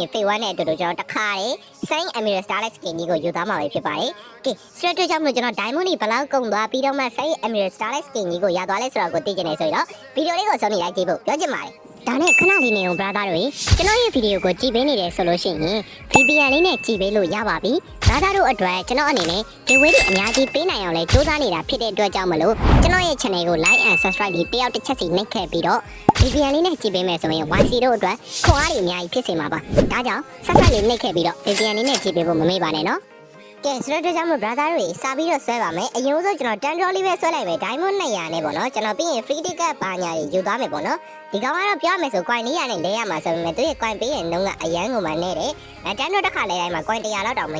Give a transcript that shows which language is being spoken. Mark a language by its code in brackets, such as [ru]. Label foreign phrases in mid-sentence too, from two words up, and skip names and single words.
[my] Phase 1နဲ့အတူတူကျွန်တော်တခါတည်း Saint Emerald Starlight Skin ကြီးကိုယူသားမှာပဲဖြစ်ပါတယ်ကဲဆိုတော့ကြောင့်မလို့ကျွန်တော် Diamond ကြီးဘလောက်ကုန်သွားပြီးတော့မှ Saint Emerald Starlight Skin ကြီးကိုရသွားလဲဆိုတော့ကိုသိချင်နေဆိုတော့ဗီဒီယိုလေးကိုဆုံးဖြတ်လိုက်ကြည့်ဖို့ပြောချင်ပါတယ်ဒါနဲ့ခဏလေးနေအောင် brother တို့ကျွန်တော်ရဲ့ဗီဒီယိုကိုကြည့်ပေးနေတယ်ဆိုလို့ရှိရင် VPN လေးနဲ့ကြည့်ပေးလို့ရပါပြီ brother တို့အတွက်ကျွန်တော်အနေနဲ့ဒီဝေးတွေအများကြီးပေးနိုင်အောင်လဲစူးစမ်းနေတာဖြစ်တဲ့အတွက်ကြောင့်မလို့ကျွန်တော်ရဲ့ channel ကို [en] like and subscribe [my] ပြီးတယောက်တစ်ချက်စီနှိပ်ခဲ့ပြီးတော့ VPN လေးနဲ့ကြည့်ပေးမယ်ဆိုရင် YC တို့အတွက်ခွန်အားတွေအများကြီးဖြစ်စေမှာပါဒါကြောင့် subscribe လေးနှိပ်ခဲ့ပြီးတော့ VPN လေးနဲ့ကြည့်ပေးဖို့မမေ့ပါနဲ့နော်ကဲဆိုတော့ကြောင့်မို့ brother တို့စာပြီးတော့ဆွဲပါမယ်အရင်ဆုံးကျွန်တော်တန်တော်လေးပဲဆွဲလိုက်မယ် Diamond 200နဲ့ပေါ့နော်ကျွန်တော်ပြီးရင် [en] free ticket [my] ဘာညာတွေယူသွားမယ်ပေါ့နော်ဒီကောင်ကတော့ပြောမယ်ဆို coin 400နဲ့လဲရမှာဆိုပေမဲ့သူရဲ့ coin ပေးရင်တော့အရန်ကိုမှနဲ့တယ်တန်တော်တစ်ခါလဲတိုင်းမှာ coin 100လောက်တောင်မ